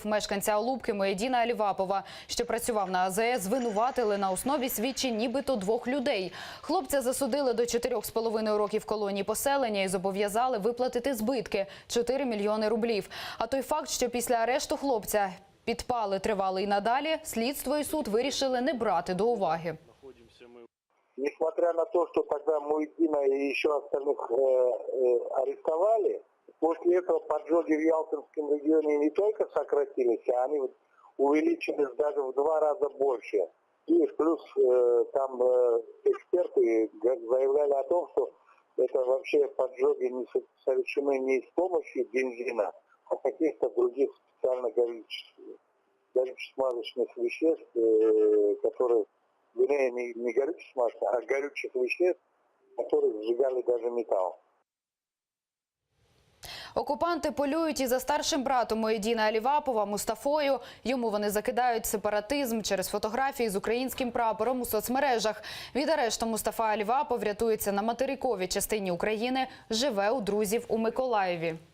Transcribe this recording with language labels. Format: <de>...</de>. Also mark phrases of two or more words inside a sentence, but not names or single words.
<uk>Мешканця Алубки Муєдіна Алівапова, що працював на АЗС, звинуватили на основі свідчень нібито 2 людей. Хлопця засудили до 4,5 років колонії поселення і зобов'язали виплатити збитки – 4 мільйони рублів. А той факт, що після арешту хлопця підпали тривали і надалі, слідство і суд вирішили не брати до уваги.</uk> <ru>несмотря на то, что тогда Муидина и еще остальных арестовали, после этого поджоги в Ялтинском регионе не только сократились, а они увеличились даже в 2 раза больше. И плюс там эксперты заявляли о том, что это вообще поджоги совершены не с помощью бензина, а каких-то других специально горюче-смазочных веществ, которые, вернее, не горюче-смазочных, а горючих веществ, которые сжигали даже металл.</ru> <uk>Окупанти полюють і за старшим братом Муєдіна Алівапова Мустафою. Йому вони закидають сепаратизм через фотографії з українським прапором у соцмережах. Від арешту Мустафа Алівапов рятується на материковій частині України, живе у друзів у Миколаєві.</uk>